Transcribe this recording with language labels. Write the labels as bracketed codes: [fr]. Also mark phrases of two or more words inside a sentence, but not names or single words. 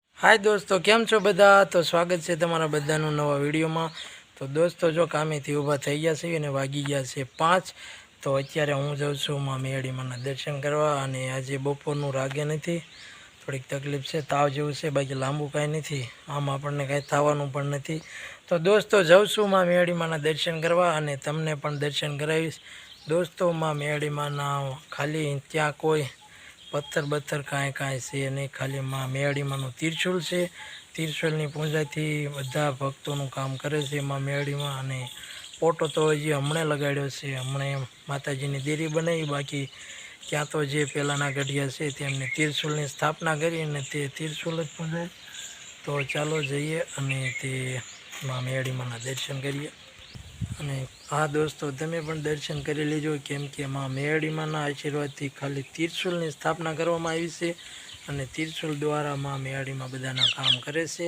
[hi] हाय दोस्तों, [gu] કેમ છો બધા। [hi] तो स्वागत है [gu] તમારા બધાનુ નવા વિડિયો મેં। તો દોસ્તોં જો કામેથી ઊભા થઈ ગયા છે અને વાગી ગયા છે 5। તો અત્યારે હૂઁ જાઊઁ છું માં મેળી માના દર્શન કરવા। અને આજે બપોરનું રાગે નથી, થોડીક તકલીફ છે, તાવ જેવું છે, બાકી લાંબૂ કાંઈ નથી, આમ આપણને કાંઈ થવાનું પણ નથી। તો દોસ્તોં જાઊઁ છું માં મેળી માના દર્શન કરવા અને તમને પણ દર્શન કરાવીશ। દોસ્તોં માં મેળી માના ખાલી ત્યાં કોઈ પત્થર બત્થર કાંઈ કાંઈ છે નહીં, ખાલી માં મેળી માનું ત્રિશૂલ છે। ત્રિશૂલની પૂજાથી બધા ભક્તોનું કામ કરે છે માં મેળી માં। અને ફોટો તો હજી હમણે લગાડ્યો છે, હમણે માતાજીની દેરી બનાવી, બાકી ત્યાં તો જે પેલાના ગઢિયા છે તેમને ત્રિશૂલની સ્થાપના કરી અને તે ત્રિશૂલ જ પૂજાય। તો ચાલો જઈએ અને તે માં મેળી માના દર્શન કરીએ। અને હાઁ દોસ્તોં, તમે પણ દર્શન કરી લેજો, કેમ કે માં મેળી માના આશીર્વાદથી ખાલી ત્રિશૂલની સ્થાપના કરવામાં આવી છે અને ત્રિશૂલ દ્વારા માં મેળી માં બધાના કામ કરે છે।